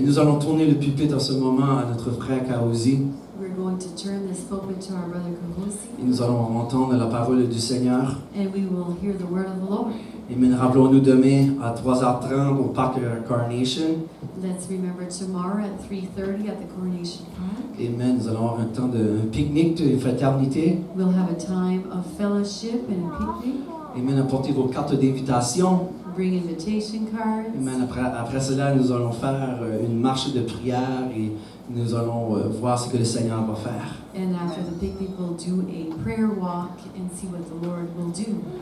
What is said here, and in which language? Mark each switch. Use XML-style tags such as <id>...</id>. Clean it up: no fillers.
<fr>Nous allons tourner le pupitre en ce moment à notre frère Kaouzi</fr> <en>We're going to turn this pulpit to our brother Kahosi,</en> <fr>et nous allons entendre la parole du Seigneur.</fr> <en>and we will hear the word of the Lord. Amen.</en> <fr>Rappelons-nous demain à 3h30 au parc Carnation.</fr> <en>Let's remember tomorrow at 3:30 at the Coronation Park. Amen.</en> <fr>Nous allons avoir un temps de pique-nique de fraternité.</fr> <en>We'll have a time of fellowship and a picnic.</en> <fr>Amen. Apportez vos cartes d'invitation.</fr> <en>Bring invitation cards. Amen.</en> <fr>Après cela, nous allons faire une marche de prière et nous allons voir ce que le Seigneur va faire.</fr> <en>And after the picnic, we'll do a prayer walk and see what the Lord will do.</en>